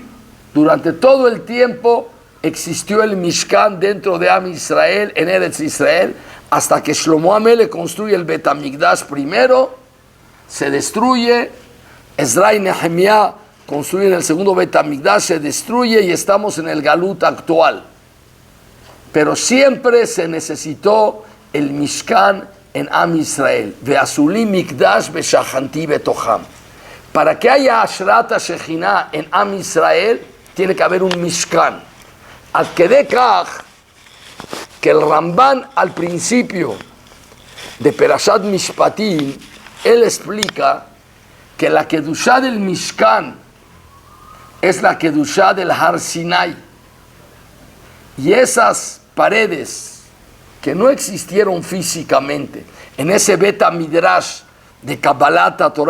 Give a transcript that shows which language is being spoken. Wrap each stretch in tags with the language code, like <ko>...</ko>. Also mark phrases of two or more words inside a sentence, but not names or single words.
<es>Durante todo el tiempo existió el Mishkan dentro de Am Israel, en Eretz Israel, hasta que Shlomo Amelech construye el Bet HaMikdash primero, se destruye, Ezra y Nehemiah construyen el segundo Bet HaMikdash, se destruye y estamos en el Galut actual. Pero siempre se necesitó el Mishkan en Am Israel.</es> <he>ועשו לי מקדש ושכנתי בתוכם.</he> <es>Para que haya</es> <he>השראת השכינה</he> <es>en Am Israel, tiene que haber un Mishkan.</es> <he>עד כדי כך,</he> <es>que el Ramban al principio de Perashat Mishpatim, él explica que la Kedushá del Mishkan es la Kedushá del Har Sinai. Y esas paredes que no existieron físicamente en ese Bet HaMidrash de</es> <he>קבלת תורה</he>